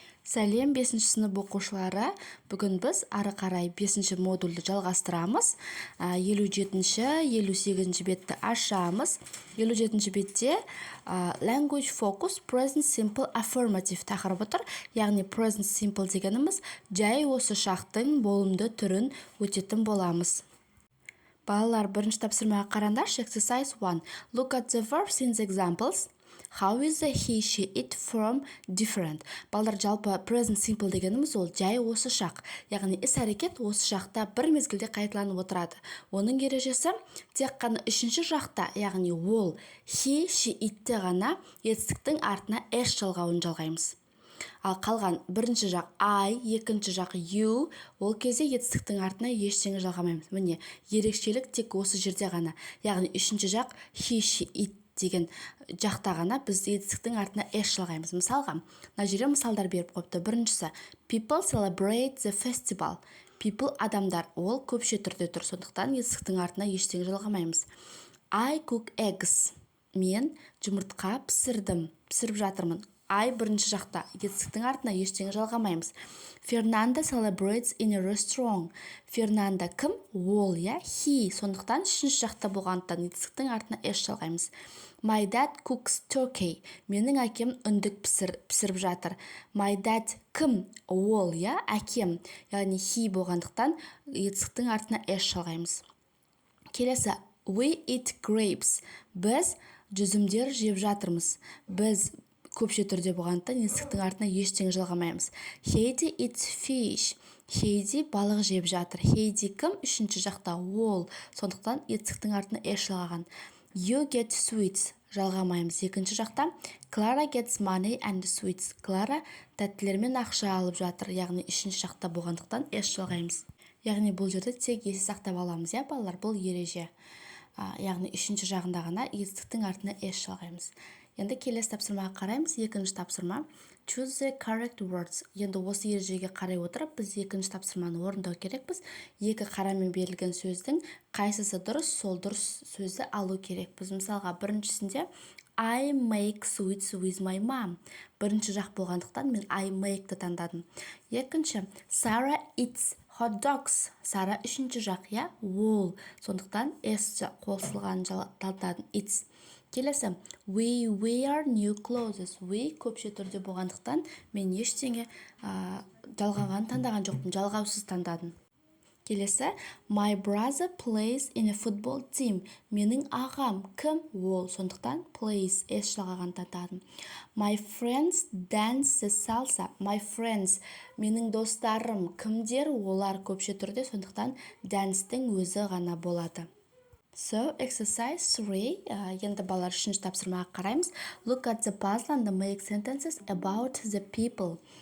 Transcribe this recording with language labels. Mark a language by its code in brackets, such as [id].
[kk] Сәлем 5-ші сынып оқушылары. Бүгін біз ары қарай 5-ші модульді жалғастырамыз. 57-ші, 58-ші бетті ашамыз. 57-ші бетте [en] Language Focus Present Simple Affirmative [kk] тақырыбы тұр. Яғни Present Simple дегеніміз жай осы шақтың болымды түрін өтетін боламыз. Балалар, бірінші тапсырмаға қараңдаршы. [en] Exercise 1. Look at the verbs in the examples. How is the he, she, it from different? [kk] Балдар, жалпы present simple дегеніміз ол жай осы шақ. Яғни іс-әрекет осы шақта бір мезгілде қайталанып отырады. Оның ережесі тек қана үшінші жақта, яғни ол, he, she, itте ғана етістіктің артына s жалғауын жалғаймыз. Ал қалған бірінші жақ I, екінші жақ you, ол кезде етістіктің артына ештеңе жалғамаймыз. Міне, ерекшелік тек осы жерде ғана. Яғни үшінші жақ he, she, it деген жақта ғана біз етістіктің артына s жалғаймыз. Мысалға, мына жерде мысалдар беріп қойыпты. [en] Біріншісі, people celebrate the festival. [kk] People адамдар, ол көпше түрде тұр, сондықтан етістіктің артына ештеңе жалғамаймыз. [en] I cook eggs. [kk] Мен жұмыртқа пісіріп жатырмын. I бірінші жақта, етістіктің артына ештеңе жалғамаймыз. [en] Fernanda celebrates in a restaurant. Fernanda [kk] кім? Ол, я, he. Сондықтан үшінші жақта болғандықтан етістіктің артына s жалғаймыз. [en] My dad cooks turkey. [kk] Менің әкем үндік пісіріп жатыр. [en] My dad [kk] кім? Ол, я, әкем. Яғни he болғандықтан етістіктің артына s жалғаймыз. Келесі, [en] we eat grapes. [kk] Біз жүзімдер жеп жатырмыз. Біз көпше түрде болғандықтан етістіктің артына ештеңе жалғамаймыз. [en] Heidi eats fish. [kk] Heidi балық жеп жатыр. Heidi кім? Үшінші жақта ол. Сондықтан етістіктің артына s жалғаған. [en] You get sweets. [kk] Жалғамаймыз. Екінші жақта [en] Clara gets money and sweets. [kk] Clara тәттілермен ақша алып жатыр. Яғни үшінші жақта болғандықтан s жалғаймыз. Яғни бұл жерде тек есте сақтап аламыз, балалар, бұл ереже. Яғни үшінші жағында ғана етістіктің артына s жалғаймыз. Енді келесі тапсырмаға қараймыз. Екінші тапсырма. [en] Choose the correct words. [kk] Енді осы ережеге қарай отырып, біз екінші тапсырманы орындау керекпіз. Екі қарамен берілген сөздің қайсысы дұрыс, сол дұрыс сөзді алу керекпіз. Мысалға, біріншісінде [en] I make sweets with my mom. [kk] Бірінші жақ болғандықтан мен [en] I make- [kk] ті таңдадым. Екінші, [en] Sarah eats hot dogs. [kk] Сара үшінші жақ, ол. Сондықтан s қосылған таңдадым, eats. Келесі, [en] we wear new clothes. [kk] We көпше түрде болғандықтан мен ештеңе жалғаған таңдаған жоқпын, жалғаусыз таңдадым. Келесі, [en] my brother plays in a football team. [kk] Менің ағам кім? Ол. Сондықтан plays s жалғаған таңдадым. [en] My friends dance the salsa. My friends, [kk] менің достарым кімдер? Олар көпше түрде, сондықтан dance-тің өзі ғана болады. [en] So, exercise 3. [kk] Енді балалар үшінші тапсырмаға қараймыз. [en] Look at the puzzle and make sentences about the people.